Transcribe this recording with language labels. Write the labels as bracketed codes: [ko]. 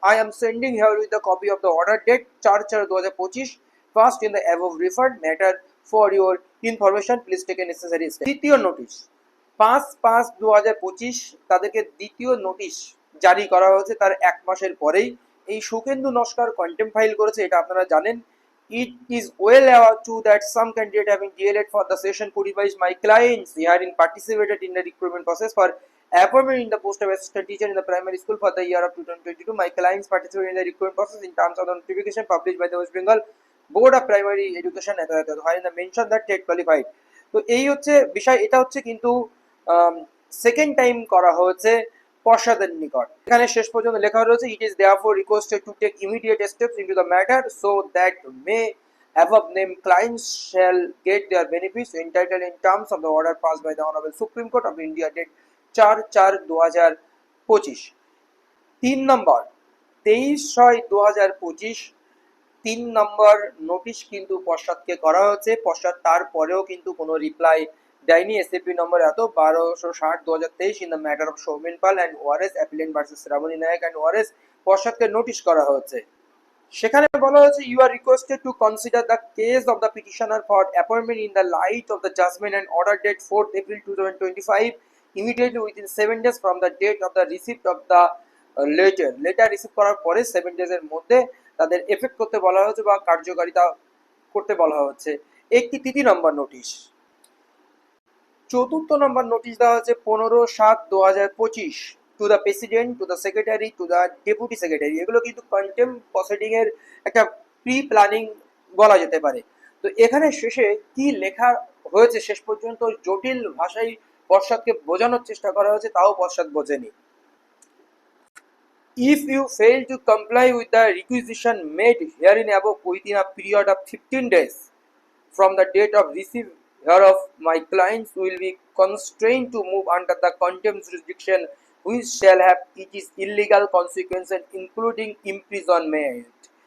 [en] I am sending here with the copy of the order date 4/4/2025 first in the above referred matter for your information please take a necessary step. [bn] দ্বিতীয় notice 5/5/2025 তাদেরকে দ্বিতীয় notice জারি করা হয়েছে তার 1 মাসের পরেই। এই সুখেন্দু নস্কর কন্টেম্প ফাইল করেছে, এটা আপনারা জানেন। [en] It is well aware too that some candidate having DLED for the session 2022 my clients herein participated in the recruitment process for appointment in the post of assistant teacher in the primary school for the year of 2022. My clients participated in the recruitment process in terms of the notification published by the West Bengal Board of Primary Education wherein the mention that TET qualified. [bn] তো এই হচ্ছে বিষয়। এটা হচ্ছে কিন্তু second time করা হয়েছে পর্ষদের নিকট। এখানে শেষ পর্যন্ত লেখা রয়েছে [en] It is therefore requested to take immediate steps into the matter so that may above named clients shall get their benefits entitled in terms of the order passed by the Honorable Supreme Court of India date 4/4/2025। [bn] 3 number 23/6/2025 3 number notice কিন্তু পর্ষদকে করা হয়েছে। পর্ষদ তারপরেও কিন্তু কোনো reply দেয়নি। SAP নম্বর এত 1260/2023 [en] in the matter of Soumen Pal and ওয়ারেস [bn] appellant versus Shrabani Naik and Wares পর্ষদকে notice করা হয়েছে। সেখানে বলা হয়েছে [en] you are requested to consider the case of the petitioner for appointment in the light of the judgment and order date 4th April 2025 immediately within 7 days from the date of the receipt of the [bn] letter receive করার পরে 7 days এর মধ্যে তাদের effect করতে বলা হয়েছে বা কার্যকারিতা করতে বলা হচ্ছে। একটি 3 নম্বর নোটিশ। 4th নম্বর নোটিশ দেওয়া হচ্ছে 15/7/2025 to the president, to the secretary, to the deputy secretary. এগুলো কিন্তু কন্টেম্প প্রসিডিং এর একটা প্রি প্ল্যানিং বলা যেতে পারে। তো এখানে শেষে কি লেখা হয়েছে শেষ পর্যন্ত জটিল ভাষায় পর্ষদকে বোঝানোর চেষ্টা করা হয়েছে, তাও পর্ষদ বোঝেনি। [en] If you fail to comply with the requisition made herein above within a period of 15 days from the date of receipt hereof, my clients will be constrained to move under the contempt jurisdiction which shall have its illegal consequences including imprisonment.